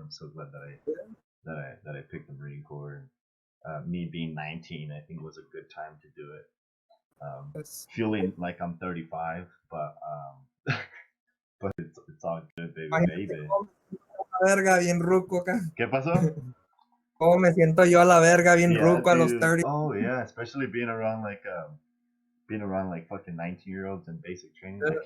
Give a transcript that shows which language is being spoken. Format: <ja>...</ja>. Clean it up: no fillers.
<en>I'm so glad that I picked the Marine Corps. And me being 19, I think was a good time to do it. Feeling like I'm 35, but it's all good, baby.</en> <es>Verga, bien ruco acá. ¿Qué pasó? ¿Cómo me siento yo a la verga, bien ruco a los 30?</es> <en>Oh yeah, especially being around like fucking 19-year-olds in basic training.</en>